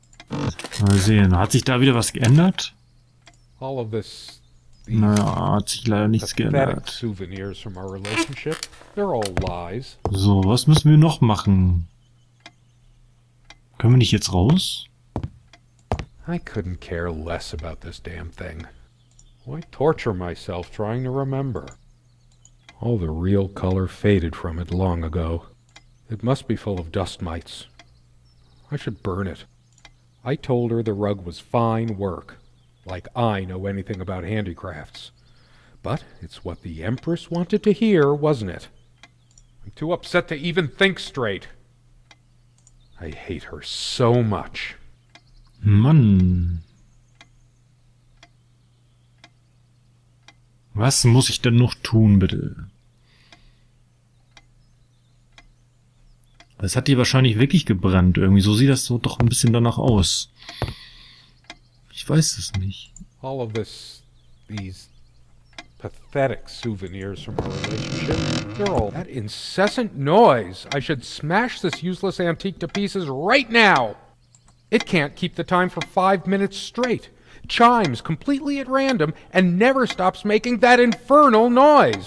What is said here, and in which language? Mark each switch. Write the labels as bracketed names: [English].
[German] Mal sehen, hat sich da wieder was geändert? [English] All of these [German] Naja, hat sich leider nichts [English] pathetic [German] geändert. [English] souvenirs from our relationship, they're all lies. [German] So, was müssen wir noch machen? Können wir nicht jetzt raus? [English] I couldn't care less about this damn thing. Why torture myself trying to remember? All the real color faded from it long ago. It must be full of dust mites. I should burn it. I told her the rug was fine work, like I know anything about handicrafts. But it's what the Empress wanted to hear, wasn't it? I'm too upset to even think straight. I hate her so much. [German] Mann. Was muss ich denn noch tun, bitte? Das hat die wahrscheinlich wirklich gebrannt irgendwie. So sieht das so doch ein bisschen danach aus. Ich weiß es nicht. [English] All of these pathetic souvenirs from our relationship, they're all that incessant noise. I should smash this useless antique to pieces right now. It can't keep the time for 5 minutes straight. Chimes completely at random and never stops making that infernal noise.